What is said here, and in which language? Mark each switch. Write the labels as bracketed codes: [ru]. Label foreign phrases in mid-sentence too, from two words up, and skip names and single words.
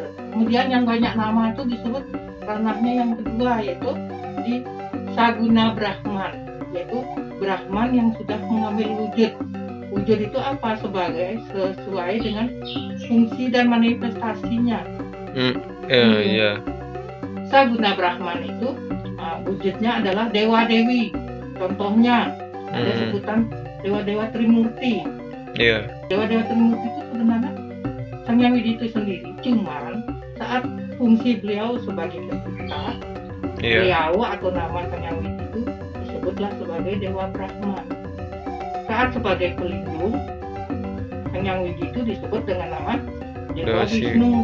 [id] Kemudian yang banyak nama itu disebut ranahnya yang kedua, yaitu di Saguna Brahman, yaitu Brahman yang sudah mengambil wujud. Wujud itu apa? Sebagai sesuai dengan fungsi dan manifestasinya. Saguna Brahman itu wujudnya adalah dewa-dewi. Contohnya ada sebutan dewa-dewa Trimurti. Dewa-dewa Trimurti itu sebenarnya Sang Hyang Widi itu sendiri. Cuman saat fungsi beliau sebagai pencipta, beliau atau nama Sang Hyang Widi itu disebutlah sebagai Dewa Brahman. Saat sebagai pelindung, Sang Hyang Widi itu disebut dengan nama Dewa Wisnu.